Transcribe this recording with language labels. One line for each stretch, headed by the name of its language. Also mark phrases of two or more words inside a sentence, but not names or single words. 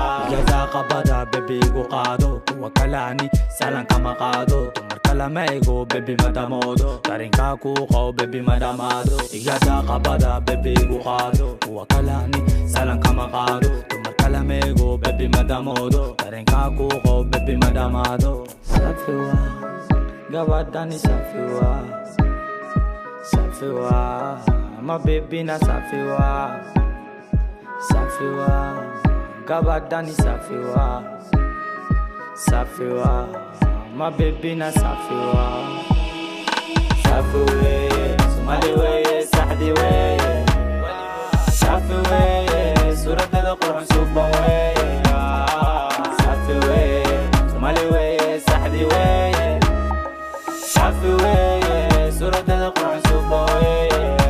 Somali: Gaza qabada, baby, igu qaado. Kuwa kale ani salan kama qaado. Dumar kale ma ego, baby, ma dhamoodo. Dareenka ku qabo, baby, ma dhamaado. Gaza qabada, baby, igu qaado. Kuwa kale ani salan kama qaado. Dumar kale ma ego, baby, ma dhamoodo. Dareenka ku qabo, baby, ma dhamaado. Safi wa, gabadhani safi wa. Safi wa,
English: my baby
Somali: na safi wa. Safi wa, gabadhani safi wa. Safi wa, my baby na safi wa. Safi we, Somali we, Saadi we. Safi weeye, suuradeeda qurux suuban weeye. Safi weeye, Soomaali weeye, saxdi weeye. Safi weeye, suuradeeda qurux suuban weeye.